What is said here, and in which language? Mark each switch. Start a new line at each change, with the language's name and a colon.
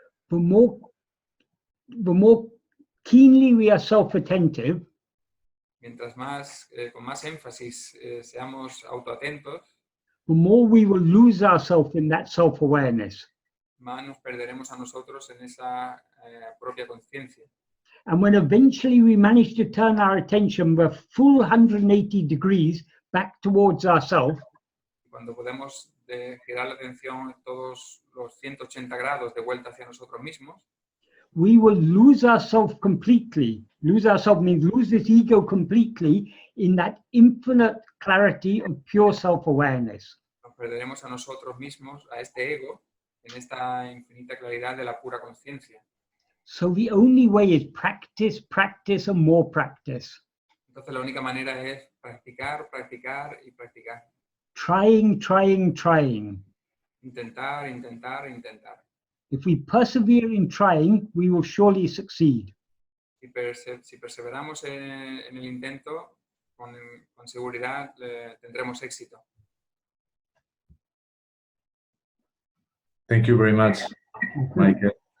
English: The more keenly we are self-attentive,
Spanish: Mientras más, con más énfasis seamos autoatentos,
English: the more we will lose ourselves in that self-awareness.
Spanish: más nos perderemos a nosotros en esa propia conciencia.
English: And when eventually we manage to turn our attention the full 180 degrees back towards ourselves,
Spanish: Cuando podemos girar la atención todos los 180 grados de vuelta hacia nosotros mismos,
English: we will lose ourselves completely. Lose ourselves means lose this ego completely in that infinite clarity of pure self-awareness.
Spanish: nos perderemos a nosotros mismos, a este ego, en esta infinita claridad de la pura conciencia.
English: So the only way is practice, practice, and more practice.
Spanish: Entonces la única manera es practicar, practicar y practicar.
English: Trying, trying, trying.
Spanish: Intentar, intentar, intentar.
English: If we persevere in trying, we will surely succeed.
Spanish: Si perseveramos en el intento, con seguridad tendremos éxito.
English: Thank you very much, Michael.